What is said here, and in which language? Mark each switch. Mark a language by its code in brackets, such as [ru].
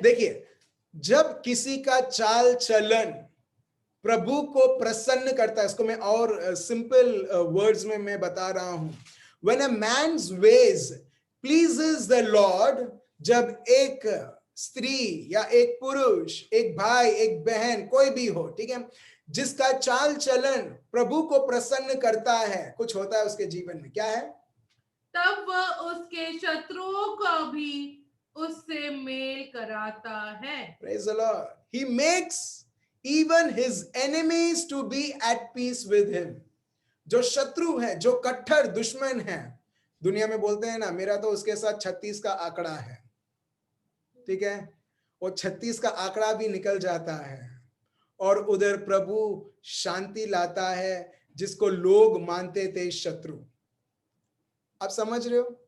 [hi] देखिए, जब किसी का चाल चलन प्रभु को प्रसन्न करता है, इसको मैं और सिंपल वर्ड्स में मैं बता रहा हूं, [en] when a man's ways pleases the Lord, [hi] जब एक स्त्री या एक पुरुष, एक भाई, एक बहन, कोई भी हो, ठीक है, जिसका चाल चलन प्रभु को प्रसन्न करता है, कुछ होता है उसके जीवन में, क्या है? तब वह उसके शत्रुओं का भी उससे मेल कराता है। [en] Praise the Lord. He makes even his enemies to be at peace with him. [hi] जो शत्रु है, जो कट्टर दुश्मन है, दुनिया में बोलते हैं ना, मेरा तो उसके साथ 36 का आंकड़ा है, ठीक है, वो 36 का आंकड़ा भी निकल जाता है, और उधर प्रभु शांति लाता है जिसको लोग मानते थे शत्रु। आप समझ रहे हो?